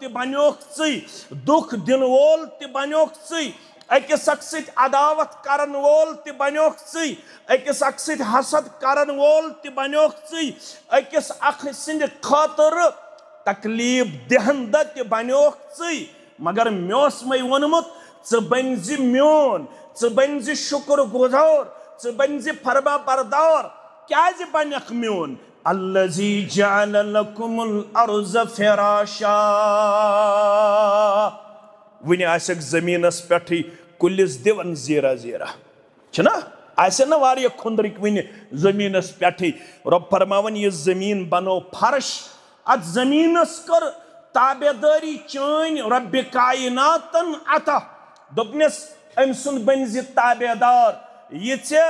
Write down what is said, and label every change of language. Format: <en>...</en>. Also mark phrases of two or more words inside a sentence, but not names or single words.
<ks>بنیوکھ ژٕے دُکھ دِنہٕ وول تہِ بنیوکھ ژٕے أکِس اکھ سۭتۍ عداوت کرن وول تہِ بنیوکھ ژٕے أکِس اکھ سۭتۍ حسد کرن وول تہِ بنیوکھ ژٕے أکِس اکھ سٕنٛدِ خٲطرٕ تکلیٖف دِہندٕ تہِ بنیوکھ ژٕے مگر مےٚ اوسمَے ووٚنمُت ژٕ بنۍ زِ میون ژٕ بنۍ زِ شُکر گُزار ژٕ بنۍ زِ فرما بردار کیٛازِ بنکھ میون</ks> <ar>الذی جعل لکم الارض فراشا</ar> <ks>وٕنہِ آسٮ۪کھ زٔمیٖنس پٮ۪ٹھٕے کُلِس دِوان زیٖرا زیٖرا چھُنہ آسن نہ واریاہ کھُنٛدرٕکۍ وٕنہِ زٔمیٖنس پٮ۪ٹھٕے رۄب فرماوان یہِ زٔمیٖن بنوو فرش اتھ زٔمیٖنس کٔر تابے دٲری چٲنۍ رۄبِ کایناتن عطا دوٚپنس أمۍ سُنٛد بنۍ زِ تابے دار یہِ ژےٚ</ks>